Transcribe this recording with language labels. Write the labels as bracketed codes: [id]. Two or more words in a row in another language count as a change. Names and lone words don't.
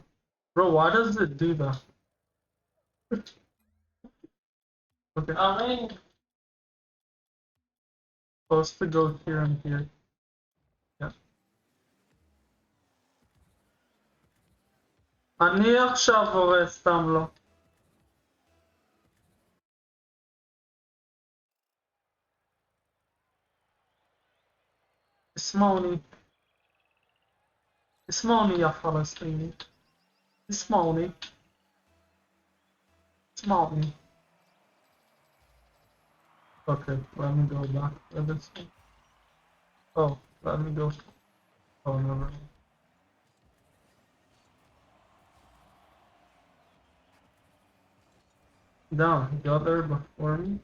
[en] Bro, why does it do that? Okay, I'm supposed to go here and here. Yeah. [he] אני עכשיו הורס, סתם לא. [ar] اسمعوني, اسمعوني يا فلسطيني. اسمعوني, اسمعوني. [en] Okay, let me go back to this one. Oh, let me go. Oh, never. Down, he got there before me.